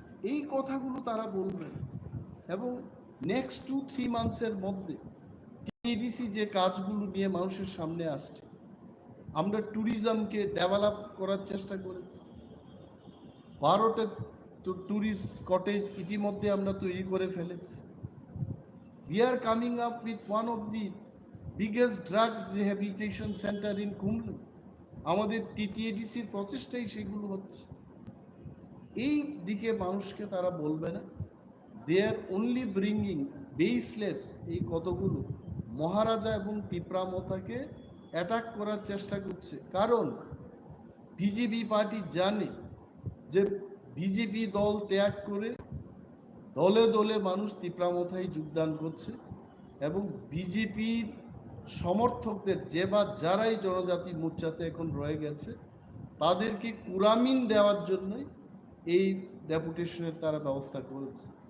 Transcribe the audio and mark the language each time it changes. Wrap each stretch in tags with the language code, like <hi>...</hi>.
<bn>এই কথাগুলো তারা বলবেন এবং নেক্সট 2-3 মান্থসের মধ্যে টিডিসি যে কাজগুলো নিয়ে মানুষের সামনে আসছে, আমরা ট্যুরিজমকে ডেভেলপ করার চেষ্টা করেছি। 12টা ট্যুরিস্ট কটেজ ইতিমধ্যে আমরা তৈরি করে ফেলেছি।</bn> <en>We are coming up with one of the biggest drug rehabilitation center in Kumlu.</en> <bn>আমাদের টিটিএডিসির প্রচেষ্টাই সেগুলো হচ্ছে। এই দিকে মানুষকে তারা বলবে না,</bn> <en>they are only bringing baseless</en> <bn>এই কতগুলো মহারাজা এবং টিপ্রা মথাকে অ্যাটাক করার চেষ্টা করছে। কারণ বিজেপি পার্টি জানে যে বিজেপি দল ত্যাগ করে দলে দলে মানুষ টিপ্রা মথায় যোগদান করছে এবং বিজেপির সমর্থকদের যারাই জনজাতি মোর্চাতে এখন রয়ে গেছে, তাদেরকে কুরামিন দেওয়ার জন্যই এই ডেপুটেশনের তারা ব্যবস্থা করেছে।</bn>